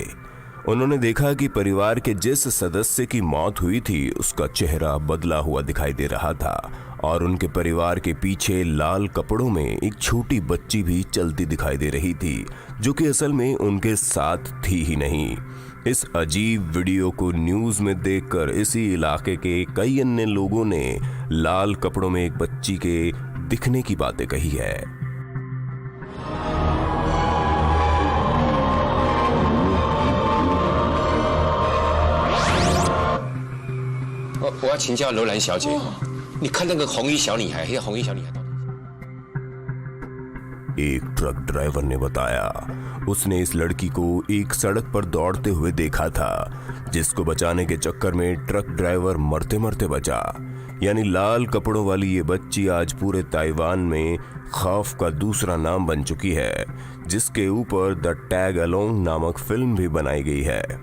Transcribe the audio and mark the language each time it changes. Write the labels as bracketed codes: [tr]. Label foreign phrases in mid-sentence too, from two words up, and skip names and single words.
[hi] उन्होंने देखा कि परिवार के जिस सदस्य की मौत हुई थी उसका चेहरा बदला हुआ दिखाई दे रहा था और उनके परिवार के पीछे लाल कपड़ों में एक छोटी बच्ची भी चलती दिखाई दे रही थी, जो कि असल में उनके साथ थी ही नहीं। इस अजीब वीडियो को न्यूज़ में देखकर इसी इलाके के कई अन्य लोगों ने लाल कपड़ों में एक बच्ची के दिखने की बातें कही है। [zh] 我要请教楼兰小姐，你看那个红衣小女孩，那个红衣小女孩到底？ [hi] एक ट्रक ड्राइवर ने बताया उसने इस लड़की को एक सड़क पर दौड़ते हुए देखा था, जिसको बचाने के चक्कर में ट्रक ड्राइवर मरते मरते बचा। यानी लाल कपड़ों वाली ये बच्ची आज पूरे ताइवान में खौफ का दूसरा नाम बन चुकी है, जिसके ऊपर द टैग अलोंग नामक फिल्म भी बनाई गई है।